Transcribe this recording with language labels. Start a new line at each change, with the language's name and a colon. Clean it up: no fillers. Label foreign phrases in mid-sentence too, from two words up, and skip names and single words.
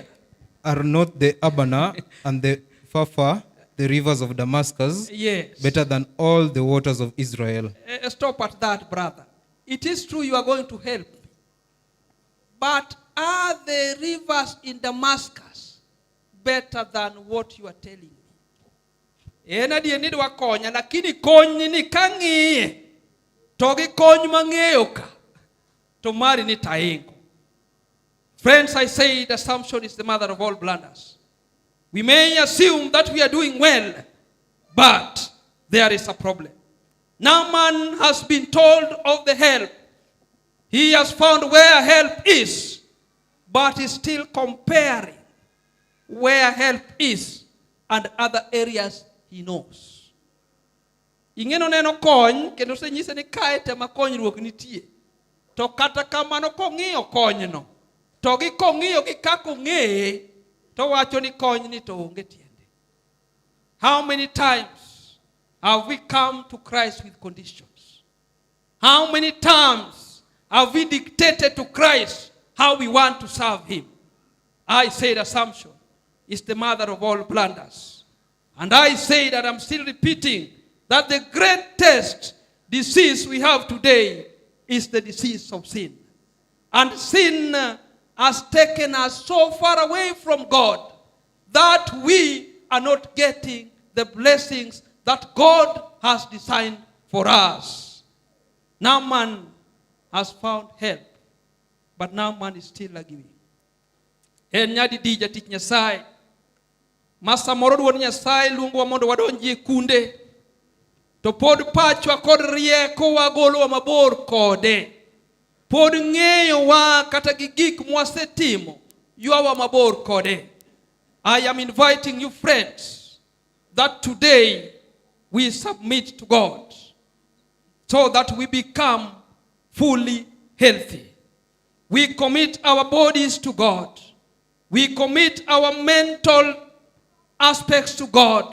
English: Are not the Abana and the Pharpar, the rivers of Damascus, Yes. better than all the waters of Israel? Stop at that, brother. It is true you are going to help. But are the rivers in Damascus better than what you are telling me?
Luo (Kenya and Tanzania): Ena die ni dwa konya, lakini kony ni kang'iye to gi kony mang'eyo ka to mari ni taingo.
English: Friends, I say the assumption is the mother of all blunders. We may assume that we are doing well, but there is a problem. Naaman has been told of the help. He has found where help is, but is still comparing where help is and other areas he knows.
Luo (Kenya and Tanzania): Ingeno neno kony, kendo se nyise ni kae tema konyruok nitie. To kata kamano kong'iyo konyno, to gi kong'iyo gi kako ng'eye, to wacho ni kony ni to onge tiende.
English: How many times have we come to Christ with conditions? How many times have we dictated to Christ how we want to serve him? I said assumption is the mother of all blunders. And I say that I'm still repeating that the greatest disease we have today is the disease of sin. And sin has taken us so far away from God that we are not getting the blessings that God has designed for us. Now man has found help, but now man is still lagging.
Luo (Kenya and Tanzania): En nyadi dija tich Nyasaye. Masa moro duon Nyasaye luongo mondo wadonji kunde. To pod pachwa kod rieko wagolo mabor kode. Pod ng'eyo wa kata gi gik mwasetimo ywawa mabor kode.
English: I am inviting you friends that today we submit to God so that we become fully healthy. We commit our bodies to God. We commit our mental aspects to God.